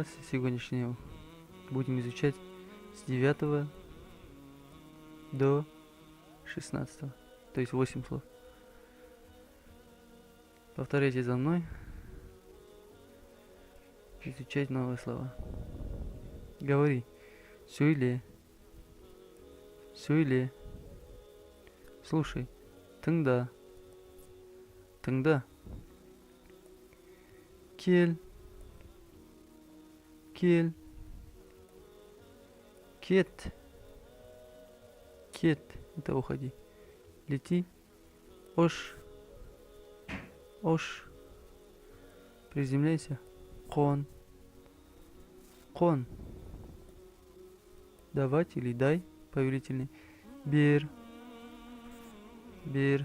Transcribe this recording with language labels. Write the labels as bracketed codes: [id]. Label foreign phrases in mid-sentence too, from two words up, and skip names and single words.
[ru] Сегодняшнего будем изучать с 9 до 16. То есть 8 слов. Повторяйте за мной. Изучать новые слова. Говори. [kk] Сөйле. Сөйле. [ru] Слушай. Тыңда. [kk] Тыңда. Кел. Кел. Кет. Кет. [ru] Это уходи. Лети. [kk] Ош. Ош. Приземляйся. Кон. Кон. [ru] Давать или дай, повелительный. [kk] Бер. Бер.